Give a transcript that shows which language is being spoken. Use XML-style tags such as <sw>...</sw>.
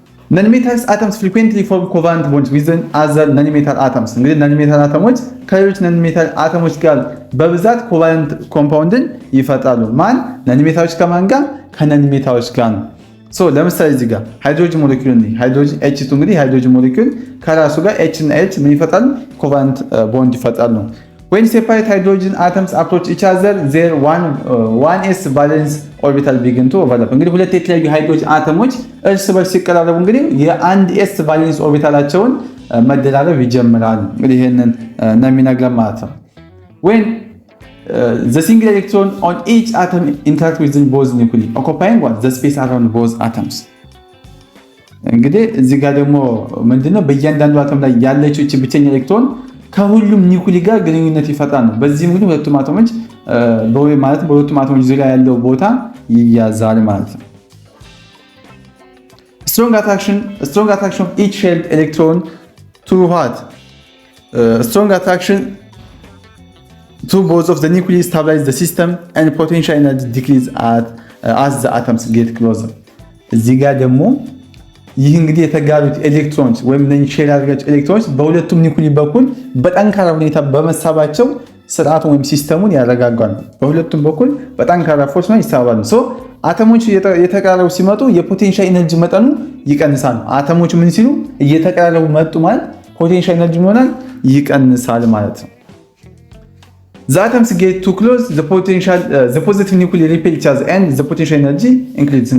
<en>non-metal atoms frequently form covalent bonds with other non-metal atoms</en> <am>እንግዲህ non-metal አተሞች ከሌሎች non-metal አተሞች ጋር በብዛት ኮቫለንት ኮምፓውንድን ይፈጥራሉ። ማን non-metals ከማን ጋር? ከnon-metals ጋር ነው። ሶ ለምሳሌ እዚህ ጋር ሃይድሮጅን ሞለኪውል እንዴ ሃይድሮጅን H2 እንግዲህ ሃይድሮጅን ሞለኪውል ከራሱ ጋር H እና H ምን ይፈጥራሉ? ኮቫለንት ቦንድ ይፈጥራሉ።</am> <en>When separate hydrogen atoms approach each other, their 1s valence orbital begin to overlap.</en> <am>እንግዲህ ሁለት የተለያዩ ሃይድሮጅን አተሞች እርስ በርስ ሲቀራረቡ እንግዲህ የአንድ s ቫለንስ ኦርቢታላቸውን መደራረብ ይጀምራሉ። እንግዲህ ይሄንን ነው የሚነግረን ማለት ነው።</am> <en>When the single electron on each atom interact with both nuclei, occupying what the space around both atoms.</en> <am>እንግዲህ እዚህ ጋር ደግሞ ምንድነው በእያንዳንዱ አተም ላይ ያለችው እቺ ብቸኛ ኤሌክትሮን ከሁሉም ኒውክሊ ጋር ግንኙነት ይፈጥራል ነው። በዚህም እንግዲህ ሁለቱም አተሞች በሁለቱም አተሞች ዙሪያ ያለው ቦታ ይያዛል ማለት ነው።</am> <en>strong attraction of each shared electron to what? Strong attraction to both of the nuclei stabilize the system and potential energy decrease as the atoms get closer.</en> <am>እዚህ ጋር ደግሞ ይህ እንግዲህ የተጋሩት ኤሌክትሮንስ ወይም ነኝ ሼር ያደረጋቸው ኤሌክትሮንስ በሁለቱም ኒውክሊ በኩል በጠንካራ ሁኔታ በመሳባቸው ስርዓቱን ወይም ሲስተሙን ያረጋጋሉ። በሁለቱም በኩል በጠንካራ ፎርስ ነው ይሳባሉ። ሶ አተሞቹ እየተቀራረቡ ሲመጡ የፖቴንሻል ኤነርጂ መጠኑ ይቀንሳል። አተሞቹ ምን ሲሉ እየተቀራረቡ መጡ ማለት ፖቴንሻል ኤነርጂ ይሆናል ይቀንሳል ማለት ነው።</am> <en>The atoms get too close, the positive nuclei repel each other and the potential energy increases.</en>